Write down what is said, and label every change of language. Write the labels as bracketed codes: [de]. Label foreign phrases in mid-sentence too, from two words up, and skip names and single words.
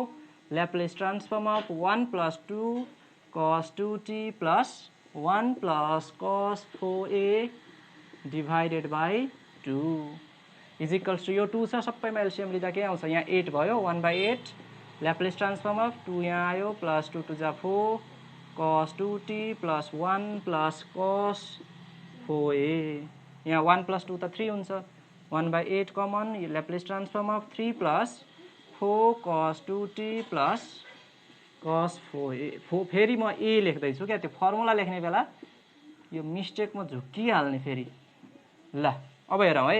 [en] Laplace transform of 1 plus 2 cos 2t plus 1 plus cos 4a divided by 2 is equals to [ne] यो 2 छ सबैमा एलसिएम लिँदा के आउँछ यहाँ 8 भयो [en] 1/8 Laplace transform of 2 [ne] यहाँ आयो [en] प्लस 2 2 जा 4 cos 2t plus 1 plus cos 4a [ne] यहाँ 1 प्लस 2 त 3 हुन्छ [en] 1/8 common Laplace transform of 3 plus 4 cos 2t [ne] प्लस cos 4a फेरि म a लेख्दैछु क्या त्यो फर्मुला लेख्ने बेला यो मिस्टेक म झुक्किहाल्ने फेरि ल अब हेरौँ है